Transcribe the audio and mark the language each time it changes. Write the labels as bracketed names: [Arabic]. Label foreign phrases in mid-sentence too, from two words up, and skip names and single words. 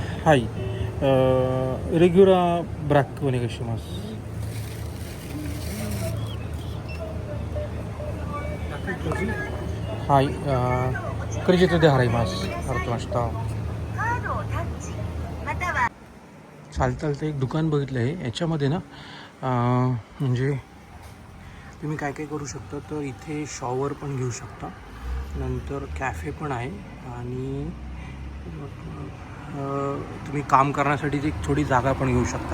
[Japanese] はいレギュラーブラックお願いします。はいクレジットで払います。払ってました。 [Marathi] चालतं एक दुकान बघितलं आहे याच्यामध्ये ना म्हणजे तुम्ही काय काय करू शकता तर इथे शॉवर पण घेऊ शकता, नंतर कॅफे पण आहे आणि तुम्ही काम करण्यासाठी एक थोडी जागा पण घेऊ शकता.